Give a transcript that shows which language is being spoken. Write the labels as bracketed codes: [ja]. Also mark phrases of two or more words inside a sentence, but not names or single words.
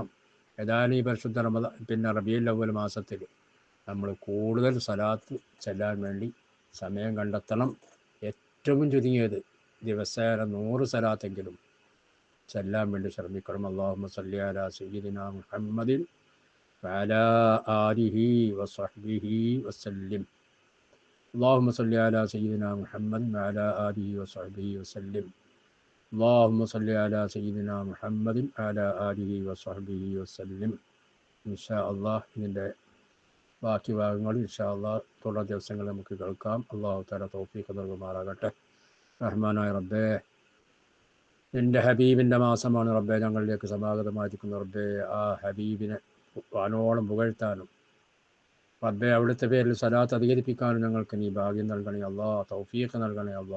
[ml] ഏതായാലും ഈ പരിശുദ്ധ റബീഉൽ അവ്വൽ മാസത്തിൽ നമ്മൾ കൂടുതൽ സ്വലാത്ത് ചെല്ലാൻ വേണ്ടി സമയം കണ്ടെത്തണം. ഏറ്റവും ചുരുങ്ങിയത് ദിവസേന 100 സ്വലാത്തെങ്കിലും ചെല്ലാൻ വേണ്ടി ശ്രമിക്കണം. [ar] اللهم صل على سيدنا محمد وعلى آله وصحبه وسلم. اللهم صل على سيدنا محمد وعلى آله وصحبه وسلم. اللهم صل على سيدنا محمد وعلى آله وصحبه وسلم. إن شاء الله [ml] ഇതിൻ്റെ ബാക്കി ഭാഗങ്ങൾ [ar] إن شاء الله [ml] തുടർ ദിവസങ്ങളിൽ നമുക്ക് കേൾക്കാം. [ar] الله تعالى [ml] തൗഫീഖ് നൽകുമാറാകട്ടെ. റഹ്മാനായ റബ്ബേ, എൻ്റെ ഹബീബിൻ്റെ മാസമാണ് റബ്ബേ ഞങ്ങളിലേക്ക് സമാഗതമായിരിക്കുന്ന റബ്ബേ. ആ ഹബീബിനെ വാനോളം പുകഴ്ത്താനും റബ്ബേ അവിടുത്തെ പേരിൽ സലാത്ത് അധികരിപ്പിക്കാനും ഞങ്ങൾക്ക് നീ ഭാഗ്യം നൽകണേ അല്ലാ, തൗഫീഖ് നൽകണേ അല്ലാ.